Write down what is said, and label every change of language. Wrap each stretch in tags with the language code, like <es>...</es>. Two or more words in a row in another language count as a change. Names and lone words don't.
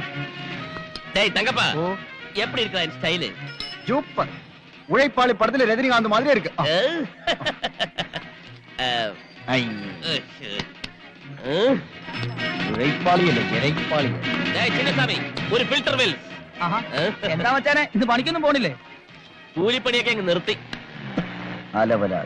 <ta>தங்கப்பா, எப்படி இருக்கா என் ஸ்டைலு? சூப்பர். உழைப்பாளி படத்துல ரஜினிகாந்த் மாதிரி இருக்கு.</ta> <ml>ഉഴൈപ്പാളി അല്ല, ഇരൈപ്പാളി. ചിന്നസ്വാമി, ഒരു</ml> <en>filter well.</en> <ml>എന്താ മച്ചാനെ, ഇത് പണിക്കൊന്നും പോണില്ലേ? കൂലിപ്പണിയൊക്കെ അങ്ങ് നിർത്തി. അലവലാളി.</ml>